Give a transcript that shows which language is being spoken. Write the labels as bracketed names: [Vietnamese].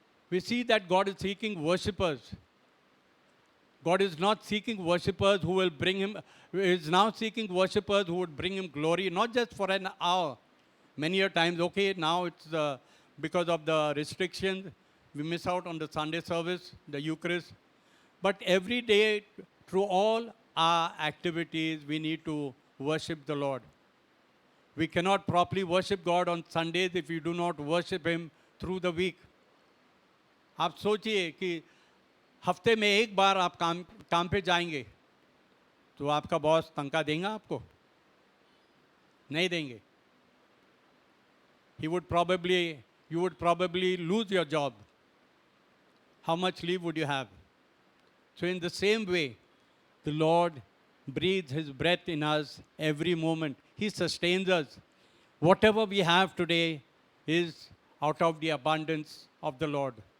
[English] We see that God is seeking worshippers. God is not seeking worshippers who will bring him, is now seeking worshippers who would bring him glory, not just for an hour. Many a times, okay, now it's because of the restrictions, We miss out on the Sunday service, the Eucharist. But every day, through all our activities, we need to worship the Lord. We cannot properly worship God on Sundays if we do not worship Him through the week. [Hindi] आप सोचिए कि हफ्ते में एक बार आप काम पे जाएंगे तो आपका बॉस तनख्वाह देगा आपको? नहीं देंगे. [English] You would probably lose your job. How much leave would you have? So in the same way, the Lord breathes His breath in us every moment. He sustains us. Whatever we have today is out of the abundance of the Lord.